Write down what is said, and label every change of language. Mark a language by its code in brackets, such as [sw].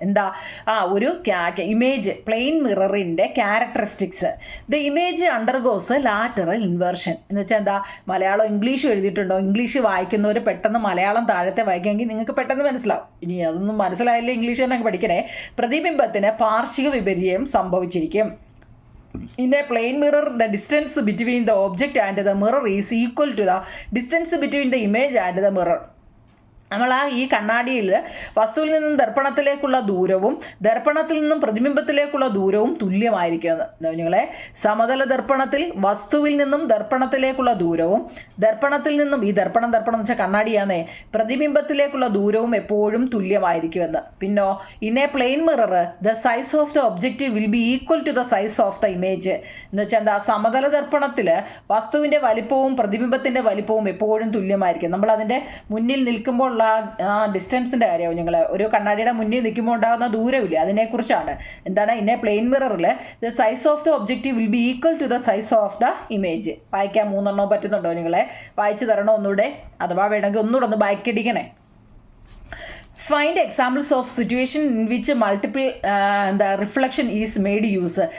[ml] എന്താ, ഒരു image plain മിററിൻ്റെ characteristics. [en] the image undergoes lateral inversion [ml] എന്ന് വെച്ചാൽ എന്താ, മലയാളം ഇംഗ്ലീഷ് എഴുതിയിട്ടുണ്ടോ? ഇംഗ്ലീഷ് വായിക്കുന്നവർ പെട്ടെന്ന് മലയാളം താഴത്തെ വായിക്കാമെങ്കിൽ നിങ്ങൾക്ക് പെട്ടെന്ന് മനസ്സിലാവും. ഇനി അതൊന്നും മനസ്സിലായില്ല, ഇംഗ്ലീഷ് തന്നെ പഠിക്കണേ. പ്രതിബിംബത്തിന് പാർശ്വിക വിപര്യം സംഭവിച്ചിരിക്കും. [en] In a plane mirror, the distance between the object and the mirror is equal to the distance between the image and the mirror. [ml] നമ്മൾ ഈ കണ്ണാടിയിൽ വസ്തുവിൽ നിന്നും ദർപ്പണത്തിലേക്കുള്ള ദൂരവും ദർപ്പണത്തിൽ നിന്നും പ്രതിബിംബത്തിലേക്കുള്ള ദൂരവും തുല്യമായിരിക്കുമെന്ന്. നിങ്ങളെ, സമതല ദർപ്പണത്തിൽ വസ്തുവിൽ നിന്നും ദർപ്പണത്തിലേക്കുള്ള ദൂരവും ദർപ്പണത്തിൽ നിന്നും, ഈ ദർപ്പണം എന്ന് വെച്ചാൽ കണ്ണാടിയാന്നേ, പ്രതിബിംബത്തിലേക്കുള്ള ദൂരവും എപ്പോഴും തുല്യമായിരിക്കുമെന്ന്. പിന്നോ, [en] in a plane mirror the size of the objective will be equal to the size of the image [ml] എന്ന് വെച്ചാൽ എന്താ, സമതല ദർപ്പണത്തിൽ വസ്തുവിൻ്റെ വലിപ്പവും പ്രതിബിംബത്തിൻ്റെ വലിപ്പവും എപ്പോഴും തുല്യമായിരിക്കും. നമ്മൾ അതിൻ്റെ മുന്നിൽ നിൽക്കുമ്പോൾ ആ ഡിസ്റ്റൻസിൻ്റെ കാര്യമാവും. ഞങ്ങൾ ഒരു കണ്ണാടിയുടെ മുന്നിൽ നിൽക്കുമ്പോൾ ഉണ്ടാകുന്ന ദൂരമില്ല, അതിനെക്കുറിച്ചാണ്. എന്താണ്, [en] In a plane മിററിൽ the size of the objective will be equal to the size of the image. [ml] വായിക്കാൻ 3 എണ്ണം പറ്റുന്നുണ്ടോ നിങ്ങളെ? വായിച്ചു തരണോ ഒന്നുകൂടെ? അഥവാ വേണമെങ്കിൽ ഒന്നുകൂടെ ഒന്ന് ബാക്കടിക്കണേ. [en] Find examples of situation in which multiple reflection is made use.